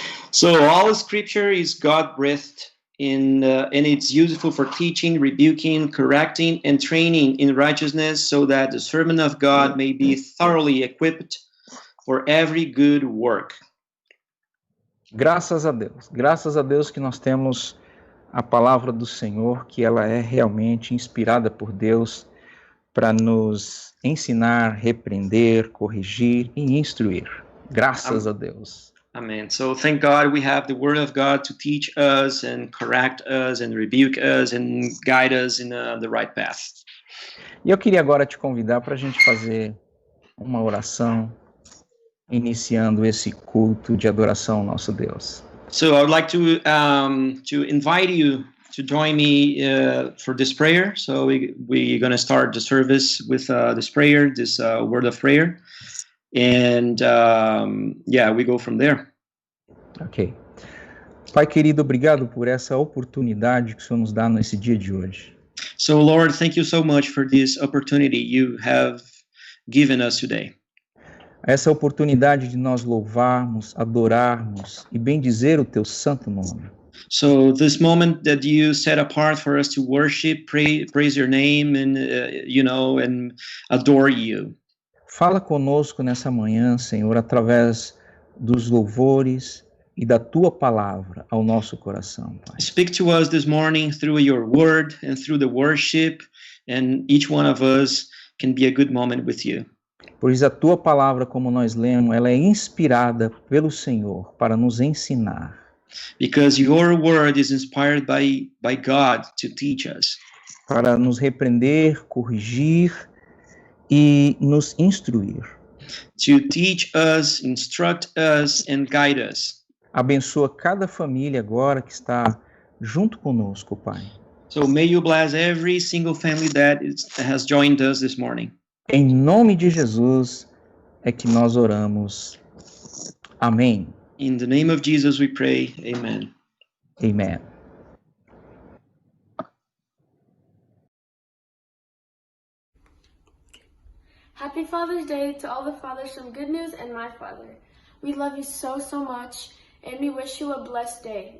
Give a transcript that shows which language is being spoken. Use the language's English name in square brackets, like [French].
[English] So all Scripture is God-breathed, and it's useful for teaching, rebuking, correcting, and training in righteousness, so that the servant of God may be thoroughly equipped for every good work. [Portuguese] Graças a Deus que nós temos a palavra do Senhor, que ela é realmente inspirada por Deus para nos ensinar, repreender, corrigir e instruir. Graças a Deus. [English] Amen. So thank God we have the Word of God to teach us and correct us and rebuke us and guide us in the right path. [Portuguese] E eu queria agora te convidar para a gente fazer uma oração, iniciando esse culto de adoração ao nosso Deus. [English] So I would like to invite you to join me for this prayer. So we're going to start the service with this prayer, this word of prayer. And we go from there. Ok. [Portuguese] Pai querido, obrigado por essa oportunidade que o Senhor nos dá nesse dia de hoje. [English] So Lord, thank you so much for this opportunity you have given us today. [Portuguese] Essa oportunidade de nós louvarmos, adorarmos e bendizer o teu santo nome. [English] So this moment that you set apart for us to worship, praise your name, and and adore you. [Portuguese] Fala conosco nessa manhã, Senhor, através dos louvores e da tua palavra ao nosso coração, Pai. [English] Speak to us this morning through your word and through the worship, and each one of us can be a good moment with you. [Portuguese] Pois a tua palavra, como nós lemos, ela é inspirada pelo Senhor para nos ensinar. [English] Because your word is inspired by God to teach us. [Portuguese] Para nos repreender, corrigir e nos instruir. [English] To teach us, instruct us, and guide us. [Portuguese] Abençoa cada família agora que está junto conosco, Pai. [English] So may you bless every single family that has joined us this morning. [Portuguese] Em nome de Jesus é que nós oramos. Amém. [English] In the name of Jesus we pray. Amen. Amen. Happy Father's Day to all the fathers from Good News and my father. We love you so, so much, and we wish you a blessed day.